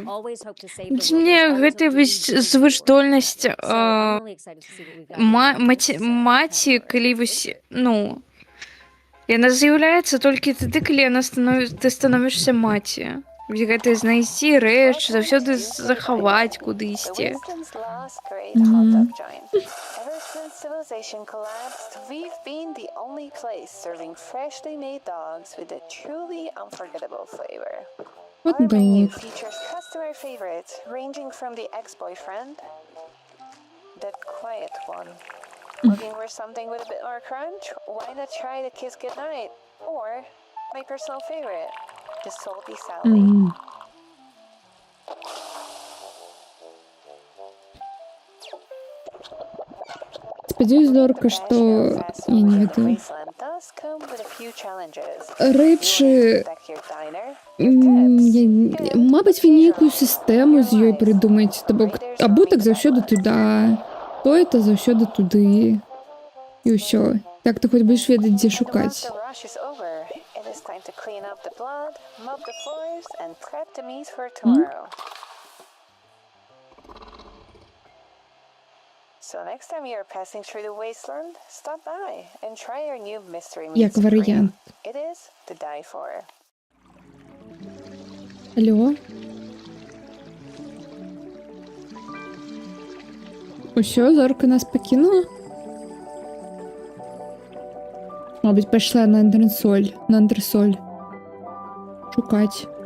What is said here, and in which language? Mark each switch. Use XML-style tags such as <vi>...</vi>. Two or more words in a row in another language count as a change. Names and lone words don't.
<be>Мне гэта звышдольнасць маці, калі вось, ну, яна з'яўляецца толькі тады, калі ты становішся маці. Гэта знайсці рэч, заўсёды захаваць, куды ісці.</be> <en>Ever since civilization collapsed, we've been the only place serving freshly made dogs with a truly unforgettable flavor. Our menu features customer favorites ranging from the ex-boyfriend, that quiet one. Looking for something with a bit more crunch? Why not try the kiss goodnight? Or my personal favorite, the salty Sally.</en> <be>Спадзяюсь, Зорка, што я не ведаю. Рэчы... Мабыць, вы нейкую сістэму з ёй прыдумаеце, то бок абутак заўсёды</be> <ru>туда, то это</ru> <be>заўсёды туды. І ўсё. Так ты хоць будзеш ведаць, дзе шукаць.</be> <en>The rush is over. It is time to clean up the blood, mop the floors, and prep the meat for tomorrow. So next time you are passing through the wasteland, stop by and try our new mystery meat</en> <be>Як варыянт.</be> <en>It is to die for.</en> <be>Алло? Усё, Зорка нас пакінула? Мабыць, пайшла на антресоль. Шукаць.</be>